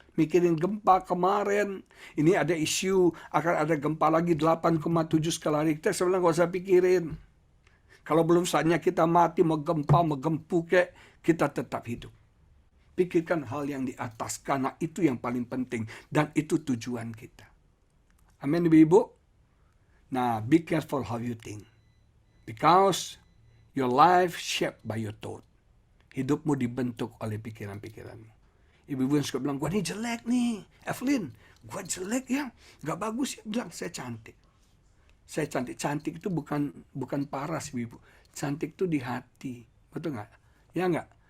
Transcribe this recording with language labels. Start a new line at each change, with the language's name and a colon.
Indonesian: Mikirin gempa kemarin. Ini ada isu akan ada gempa lagi 8,7 skala Richter. Saya bilang gak usah pikirin. Kalau belum saatnya kita mati, mau gempa, mau gempu kayak, kita tetap hidup. Pikirkan hal yang di atas, karena itu yang paling penting. Dan itu tujuan kita. Amin, Ibu-Ibu.
English: Nah, be careful how you think. Because your life shaped by your thought.
Indonesian: Hidupmu dibentuk oleh pikiran-pikiranmu. Ibu-ibu yang suka bilang, gua ini jelek nih. Evelyn, gua jelek ya. Gak bagus ya. Bilang, saya cantik. Saya cantik. Cantik itu bukan paras, ibu-ibu. Cantik itu di hati. Betul nggak? Ya nggak?